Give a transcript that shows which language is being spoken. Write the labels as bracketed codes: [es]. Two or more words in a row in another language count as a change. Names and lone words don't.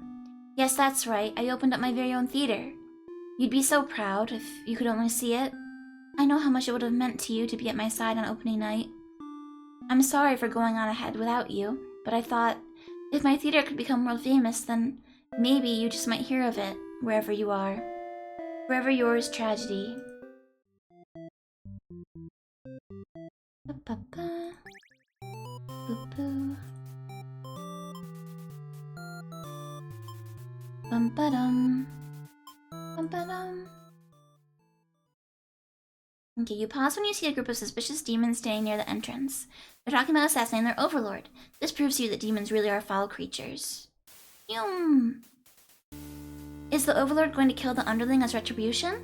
[en] Yes, that's right, I opened up my very own theater. You'd be so proud if you could only see it. I know how much it would have meant to you to be at my side on opening night. I'm sorry for going on ahead without you, but I thought, if my theater could become world famous, then maybe you just might hear of it, wherever you are. Forever yours, Tragedy. Ba-ba-ba. Boo-boo. Bum-ba-dum. Bum-ba-dum. Okay, you pause when you see a group of suspicious demons standing near the entrance. They're talking about assassinating their overlord. This proves to you that demons really are foul creatures. Yum. Is the overlord going to kill the underling as retribution?